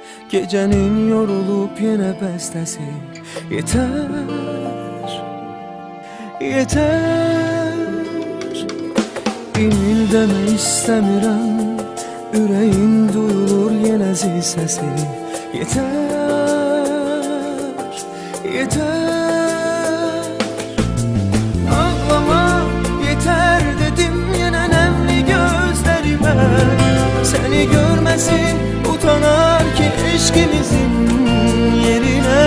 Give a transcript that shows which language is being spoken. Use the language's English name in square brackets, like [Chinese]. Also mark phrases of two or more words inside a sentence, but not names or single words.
[Turkish] Gecenin yorulup yine bestesi. Yeter, yeter. [Azerbaijani] İnil deme istəmirəm, ürəyin duyulur yenə zil səsi. Yeter, yeter. [Turkish] Ağlama yeter dedim yenə nemli gözlerime. Seni görmesin utanar ki eşkimizin yerine.